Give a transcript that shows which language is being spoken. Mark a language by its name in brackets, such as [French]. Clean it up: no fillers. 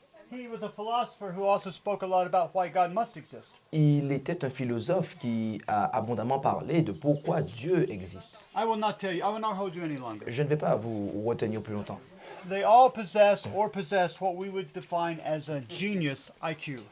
[English] He was a philosopher who also spoke a lot about why God must exist. [French] Il était un philosophe qui a abondamment parlé de pourquoi Dieu existe. [English] I will not hold you any longer. [French] Je ne vais pas vous retenir plus longtemps. [English] They all possess what we would define as a genius IQ.